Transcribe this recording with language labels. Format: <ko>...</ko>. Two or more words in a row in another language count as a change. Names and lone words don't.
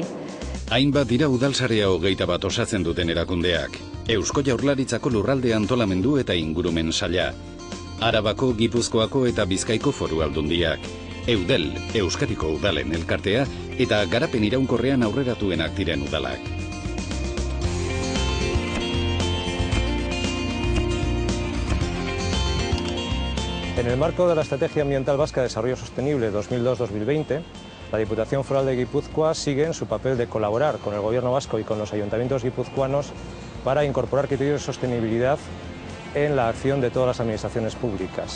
<eu>Hainbat dira Udalsarea 21 osatzen duten erakundeak. Eusko Jaurlaritzako lurralde antolamendu eta ingurumen saila. Arabako, Gipuzkoako eta Bizkaiko foru aldundiak. Eudel, Euskadiko udalen elkartea eta garapen iraunkorrean aurreratuenak diren udalak.</eu> <es>En el marco de la Estrategia Ambiental Vasca de Desarrollo Sostenible 2002-2020, la Diputación Foral de Guipúzcoa sigue en su papel de colaborar con el Gobierno vasco y con los ayuntamientos guipuzcoanos para incorporar criterios de sostenibilidad en la acción de todas las administraciones públicas.</es>